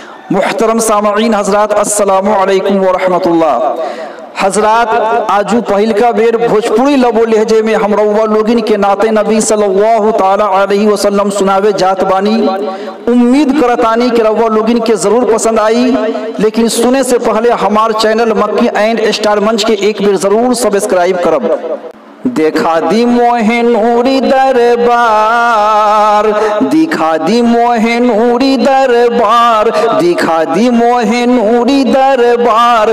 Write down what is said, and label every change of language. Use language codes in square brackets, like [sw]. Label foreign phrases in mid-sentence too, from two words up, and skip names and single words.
[ur] محترم سامعین حضرات, [ar] السلام عليكم ورحمة الله. [bho] हजरात, आजू पहिल का बेर भोजपुरी [ur] لب و لہجے [bho] में हम रउआ लोगिन के [ur] نعت نبی [ar] صلى الله تعالى عليه وسلم [bho] सुनावे जात बानी। उम्मीद करतानी कि रउआ लोगिन के जरूर पसंद आई, लेकिन सुने से पहले हमार चैनल मक्की एंड स्टार मंच के एक बेर जरूर सब्सक्राइब करब। देखा दी मोहे नूरी दरबार, दिखा दी मोहे नूरी दरबार, दिखा दी मोहे नूरी दरबार।